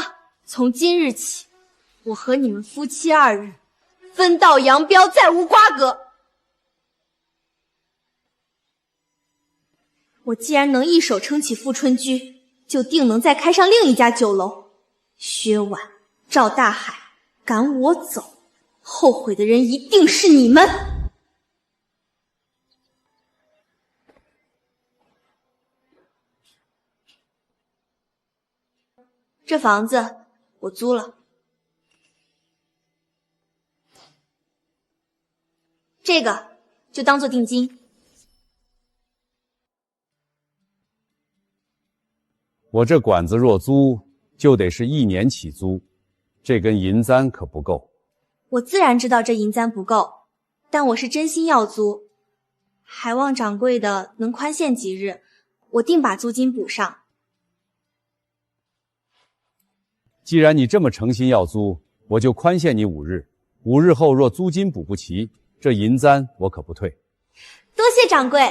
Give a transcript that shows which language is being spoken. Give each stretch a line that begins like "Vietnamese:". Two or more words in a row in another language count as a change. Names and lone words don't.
Chinese: 從今日起，我和你們夫妻二人分道揚鑣，再無瓜葛。我既然能一手撐起富春居，就定能再開上另一家酒樓。薛婉、趙大海趕我走，後悔的人一定是你們。这房子我租了，这个就当做定金。我这馆子若租，就得是1年起租，这根银簪可不够。我自然知道这银簪不夠，但我是真心要租，還望掌櫃的能寬限幾日，我定把租金補上。既然你這麼誠心要租，我就寬限你5日。5日後若租金補不齊，這銀簪我可不退。多謝掌櫃。